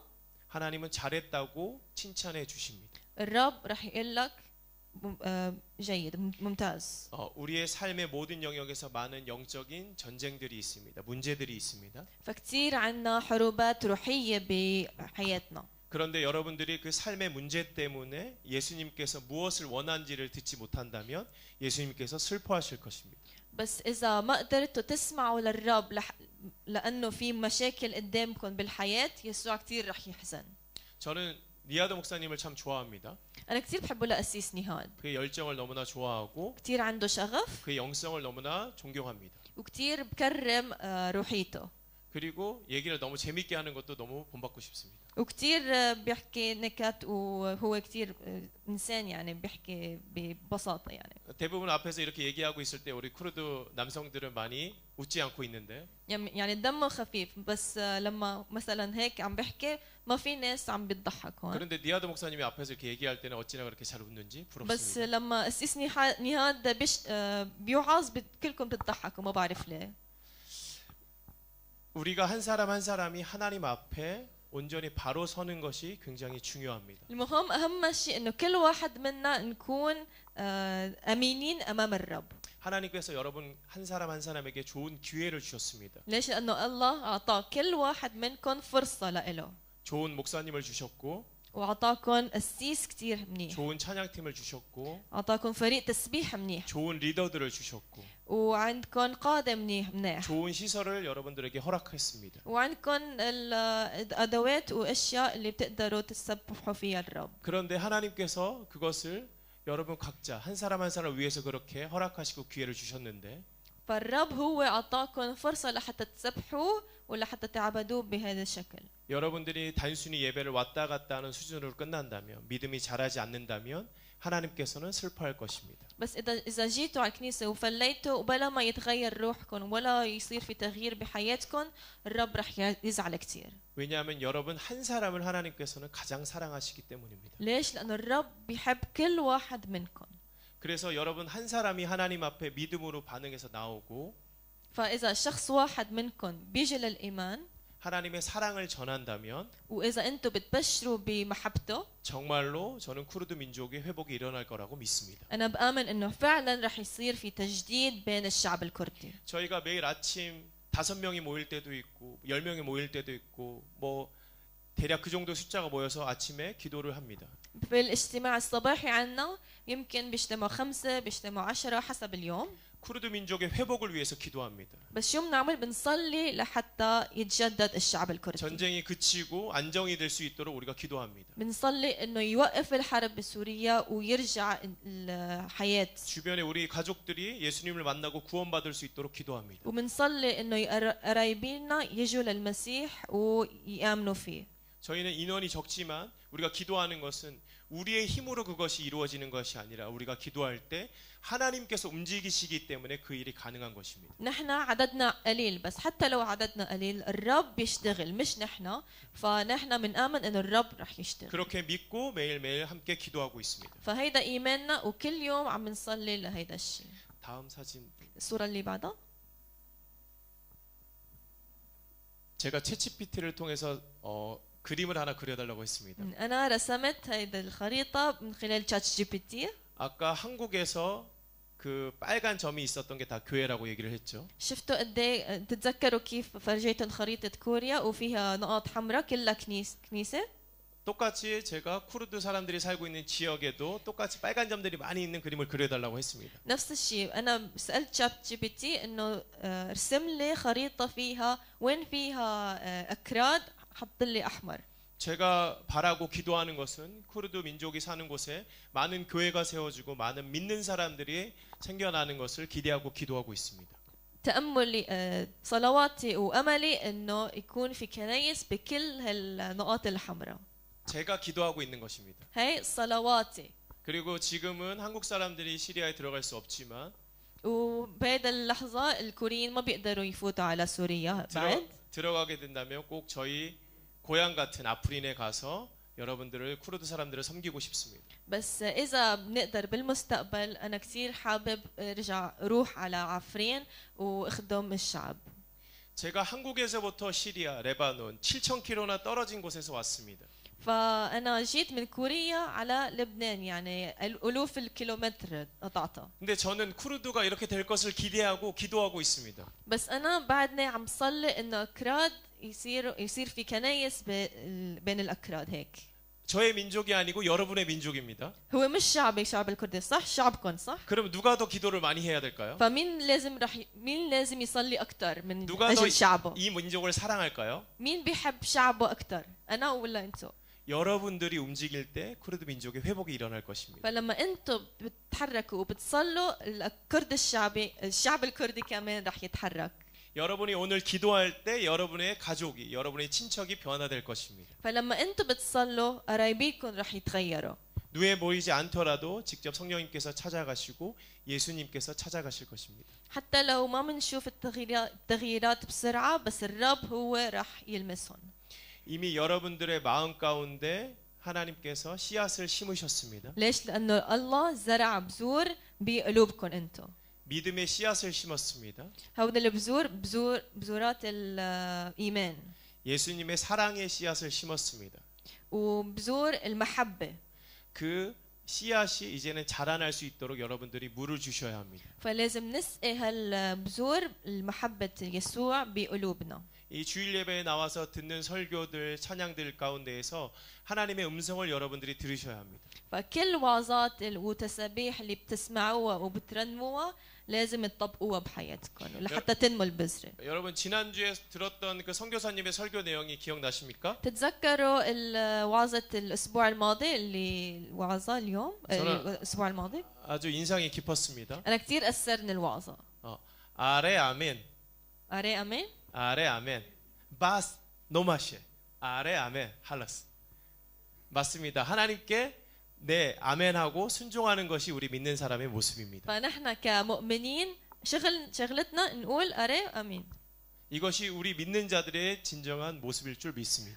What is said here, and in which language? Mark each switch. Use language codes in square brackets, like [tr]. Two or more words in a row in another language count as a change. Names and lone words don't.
[ko] 하나님은 잘했다고 칭찬해 주십니다. [ar] الرب رح يقول لك جيد ممتاز. [ko] 우리의 삶의 모든 영역에서 많은 영적인 전쟁들이 있습니다. 문제들이 있습니다. [ar] فكتير عنا حروبات روحية بحياتنا. [ko] 그런데 여러분들이 그 삶의 문제 때문에 예수님께서 무엇을 원하는지를 듣지 못한다면 예수님께서 슬퍼하실 것입니다. [ar] بس إذا ما قدرتوا تسمعوا للرب لأنه في مشاكل قدامكم بالحياة يسوع كتير رح يحزن. [ko] 저는 니아드 목사님을 참 좋아합니다. [ar] أنا كتير بحبه لأسيس نهاد. [ko] 그의 열정을 너무나 좋아하고 [ar] كتير عنده شغف. [ko] 그의 영성을 너무나 존경합니다. [ar] وكتير بكرم روحيته. [ko] 그리고 얘기를 너무 재밌게 하는 것도 너무 본받고 싶습니다. [ar] وكتير بيحكي نكت وهو كتير إنسان يعني بيحكي ببساطة يعني. [ko] 대부분 앞에서 이렇게 얘기하고 있을 때 우리 쿠르드 남성들은 많이 웃지 않고 있는데 [ar] يعني دمه خفيف بس لما مثلا هيك عم بحكي ما في ناس عم بتضحك هون. [ko] 그런데 니아드 목사님이 앞에서 이렇게 얘기할 때는 어찌나 그렇게 잘 웃는지 [ar] بس [ko] 부럽습니다. [ar] لما أسيس نهاد بيوعظ كلكم بتضحكوا ما بعرف ليه. [ko] 우리가 한 사람 한 사람이 하나님 앞에 온전히 바로 서는 것이 굉장히 중요합니다. [ar] المهم أهم شيء إنه كل واحد منا نكون أمينين أمام الرب. [ko] 하나님께서 여러분 한 사람 한 사람에게 좋은 기회를 주셨습니다. [ar] ليش؟ لأنه الله أعطى كل واحد منكم فرصة لإله. [ko] 좋은 목사님을 주셨고 [ar] وأعطاكم قسيس كتير منيح. [ko] 좋은 찬양팀을 주셨고 [ar] أعطاكم فريق تسبيح منيح. [ko] 좋은 리더들을 주셨고 [ar] وعندكم قادة منيح. [ko] 좋은 시설을 여러분들에게 허락했습니다. [ar] وعندكم الأدوات وأشياء اللي بتقدروا تسبحوا فيها الرب. [ko] 그런데 하나님께서 그것을 여러분 각자 한 사람 한 사람을 위해서 그렇게 허락하시고 기회를 주셨는데 [ar] فالرب هو أعطاكم فرصة لحتى تسبحوا ولحتى تعبدوه بهذا الشكل. [ko] 여러분들이 단순히 예배를 왔다 갔다 하는 수준으로 끝난다면 믿음이 자라지 않는다면 하나님께서는 슬퍼할 것입니다. [ar] بس إذا جيتوا على الكنيسة وفليتوا وبلا ما يتغير روحكم ولا يصير في تغيير بحياتكم الرب رح يزعل كتير. [ko] 왜냐하면 여러분 한 사람을 하나님께서는 가장 사랑하시기 때문입니다. [ar] ليش؟ لأنه الرب بيحب كل واحد منكم. [ko] 그래서 여러분 한 사람이 하나님 앞에 믿음으로 반응해서 나오고 [ar] فإذا شخص واحد منكم بيجي للإيمان [ko] 하나님의 사랑을 전한다면 [ar] وإذا أنتم بتبشروا بمحبته [ko] 정말로 저는 쿠르드 민족의 회복이 일어날 거라고 믿습니다. [ar] أنا بآمن إنه فعلا رح يصير في تجديد بين الشعب الكردي. [ko] 저희가 매일 아침 5명이 모일 때도 있고 10명이 모일 때도 있고 뭐 대략 그 정도 숫자가 모여서 아침에 기도를 합니다. [ar] في الاجتماع الصباحي عنا يمكن بيجتمعوا 5 بيجتمعوا 10 حسب اليوم. [ko] 쿠르드 민족의 회복을 위해서 기도합니다. [ar] بس شو بنعمل؟ بنصلي لحتى يتجدد الشعب الكردي. [ko] 전쟁이 그치고 안정이 될 수 있도록 우리가 기도합니다. [ar] بنصلي انه يوقف الحرب بسوريا ويرجع الحياة. [ko] 주변에 우리 가족들이 예수님을 만나고 구원받을 수 있도록 기도합니다. [ar] وبنصلي انه قرايبينا يجوا للمسيح ويآمنوا فيه. [ko] 저희는 인원이 적지만 우리가 기도하는 것은 우리의 힘으로 그것이 이루어지는 것이 아니라 우리가 기도할 때 하나님께서 움직이시기 때문에 그 일이 가능한 것입니다. [ar] نحن عددنا قليل بس حتى لو عددنا قليل الرب بيشتغل مش نحن فنحن بنآمن انه الرب رح يشتغل [ko] 그렇게 믿고 매일매일 함께 기도하고 있습니다. [ar] فهيدا ايماننا وكل يوم عم نصلي لهيدا الشيء. [ko] 다음 사진. [ar] الصورة اللي بعدها [ko] 제가 챗GPT를 통해서 그림을 하나 그려달라고 했습니다. [ar] أنا رسمت هيدا الخريطة من خلال تشات جي بي تي. [ko] 아까 한국에서 그 빨간 점이 있었던 게 다 교회라고 얘기를 했죠. [ar] شفتوا قد ايه تتذكروا كيف فرجيتهم خريطة كوريا وفيها نقاط حمراء كلها كنيسة؟ [ko] 똑같이 제가 쿠르드 사람들이 살고 있는 지역에도 똑같이 빨간 점들이 많이 있는 그림을 그려달라고 했습니다. [ar] نفس الشيء أنا سألت شات جي بي تي إنه ارسم لي خريطة فيها وين فيها أكراد حط لي أحمر. [ko] 제가 바라고 기도하는 것은 쿠르드 민족이 사는 곳에 많은 교회가 세워지고 많은 믿는 사람들이 생겨나는 것을 기대하고 기도하고 있습니다. [ar] تأملي صلواتي وأملي إنه يكون في كنايس بكل هالنقاط الحمراء. [ko] 제가 기도하고 있는 것입니다. [ar] هاي صلواتي. [ko] 그리고 지금은 한국 사람들이 시리아에 들어갈 수 없지만 [ar] وبهذا اللحظة الكوريين ما بيقدروا يفوتوا على سوريا بعد. [ko] 들어가게 된다면 꼭 저희 고향 같은 아프린에 가서 여러분들을 쿠르드 사람들을 섬기고 싶습니다. [ar] بس إذا بنقدر بالمستقبل أنا كثير حابب أرجع أروح على عفرين وأخدم الشعب. [ko] 제가 한국에서부터 시리아, 레바논 7,000km나 떨어진 곳에서 왔습니다. [ar] فأنا جيت من كوريا على لبنان يعني ألوف الكيلومتر قطعتها. [ko] 근데 저는 쿠르드가 이렇게 될 것을 기대하고 기도하고 있습니다. [ar] بس أنا بعدني عم صلي إنه أكراد يصير في كنايس بين الأكراد هيك. [ko] 저의 민족이 아니고 여러분의 민족입니다. [ar] هو مش شعبي شعب الكردي صح شعبكم صح؟ [ko] 그럼 누가 더 기도를 많이 해야 될까요? [ar] فمين مين لازم يصلي أكثر من [ko] 누가 더 [ar] أجل شعبه؟ [ko] 이 민족을 사랑할까요? [ar] مين بيحب شعبه أكثر؟ أنا ولا أنتو؟ [ko] 여러분들이 움직일 때 쿠르드 민족의 회복이 일어날 것입니다. [ar] فلما أنتو بتتحركوا وبتصلوا الكرد الشعب الكردي كمان رح يتحرك. [ko] 여러분이 오늘 기도할 때 여러분의 가족이, 여러분의 친척이 변화될 것입니다. [ar] فلما أنتو بتصلوا قرايبيكم رح يتغيروا. [ko] 눈에 보이지 않더라도 직접 성령님께서 찾아가시고 예수님께서 찾아가실 것입니다. [ar] حتى لو ما بنشوف التغييرات بسرعة بس الرب هو رح يلمسهم. [ko] 이미 여러분들의 마음 가운데 하나님께서 씨앗을 심으셨습니다. [ar] ليش؟ لأنه الله زرع بذور بقلوبكم أنتو. [ko] 믿음의 씨앗을 심었습니다. [ar] هود بذورات الإيمان. [ko] 예수님의 사랑의 씨앗을 심었습니다. [ar] وبذور المحبة. [ko] 그 씨앗이 이제는 자라날 수 있도록 여러분들이 물을 주셔야 합니다. [ar] فلازم نسقي هالبذور المحبة يسوع بقلوبنا. [ko] 이 주일 예배에 나와서 듣는 설교들, 찬양들 가운데에서 하나님의 음성을 여러분들이 들으셔야 합니다. [ar] فكل وعظات والتسابيح اللي بتسمعوها وبترنموها لازم تطبقوها بحياتكم لحتى تنمو البذرة. [ko] 여러분 지난주에 들었던 그 선교사님의 설교 내용이 기억나십니까? [ar] تتذكروا وعظة الأسبوع الماضي اللي وعظة اليوم الأسبوع الماضي؟ [ko] 아주 인상이 깊었습니다. [ar] أنا كثير أثرني الوعظة. [ku] erê amîn. أري أمين. erê amîn. 바스 노마셰. erê amîn. 할라스. [ko] 맞습니다. 하나님께 네 아멘하고 순종하는 것이 우리 믿는 사람의 모습입니다. [ar] فنحن كمؤمنين شغلتنا نقول [ku] أري أمين. [ko] 이것이 우리 믿는 자들의 진정한 모습일 줄 믿습니다.